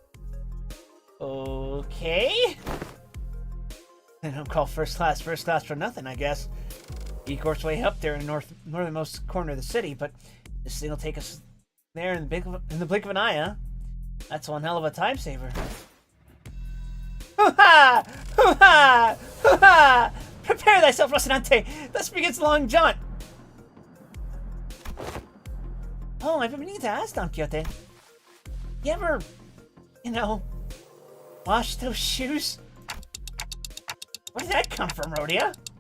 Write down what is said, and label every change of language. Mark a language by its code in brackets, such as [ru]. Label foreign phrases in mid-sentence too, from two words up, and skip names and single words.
[en] Okay. They don't call first class for nothing, I guess. E-Corp's way up there in the northernmost corner of the city, but this thing will take us There in the blink of an eye, huh? That's one hell of a time saver. Hoo-ha! Hoo-ha! Hoo-ha! Prepare thyself, Rocinante! Thus begins the long jaunt! Oh, I've been meaning to ask Don Quixote. You ever, wash those shoes? Where did that come from, Rhodia?